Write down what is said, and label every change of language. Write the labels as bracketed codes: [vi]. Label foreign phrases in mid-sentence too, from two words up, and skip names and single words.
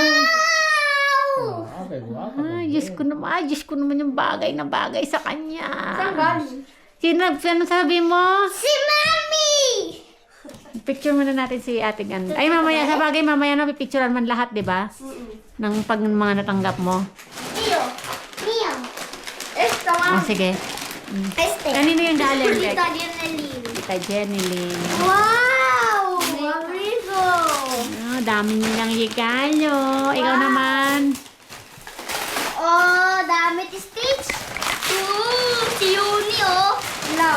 [tl] Okay, guwapo. Ay, Diyos ko naman yung bagay na bagay sa kanya. Saan galing? Ano sabi mo? Si Mami. Picture muna natin si Ate Ganda. Ay, mamaya, sa bagay, mamaya na pipicturean man lahat, di ba? Ng pag mga natanggap mo. [es] Mío. Esta, [tl] Oh, sige. Este. Kanino yung galing, Dek? Tita Jenelyn. Tita Jenilyn. Wow. Amigo. Oh, dami nilang regalo. Ikaw naman. Oh, damit Stitch. Si Yuni, oh. Love.